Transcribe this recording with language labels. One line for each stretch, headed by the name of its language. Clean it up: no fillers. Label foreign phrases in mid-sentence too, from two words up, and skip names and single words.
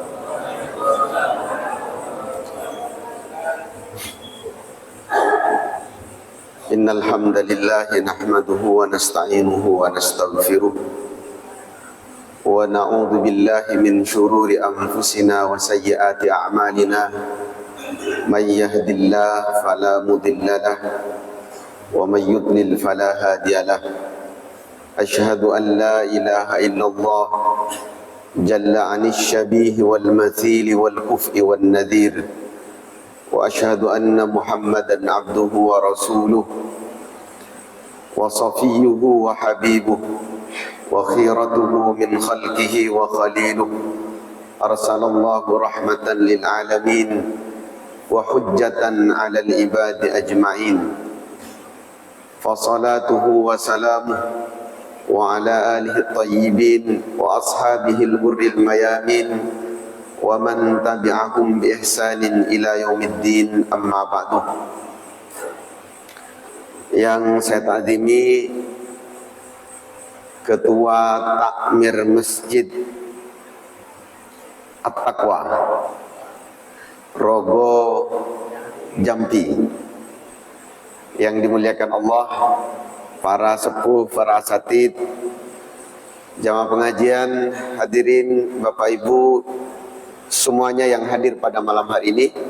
Arabic: إن الحمد لله نحمده ونستعينه ونستغفره ونعوذ بالله من شرور أنفسنا وسيئات أعمالنا من يهده الله فلا مضل له ومن يضلل فلا هادي له. أشهد أن لا إله إلا الله جل عن الشبيه والمثيل والكفء والنظير. وأشهد أن محمدا عبده ورسوله وصفيه وحبيبه وخيرته من خلقه وخليله. أرسله الله رحمة للعالمين وحجة على العباد أجمعين. فصلاته وسلامه وعلى آله الطيبين وأصحابه الغر الميامين ومن تبعهم بإحسان إلى يوم الدين أما بعد.
Indonesian: Yang saya ta'zimi Ketua Takmir Masjid At-Taqwa Rogo Jambi, yang dimuliakan Allah, para sepuh, para asatid, jamaah pengajian, hadirin Bapak Ibu semuanya yang hadir pada malam hari ini.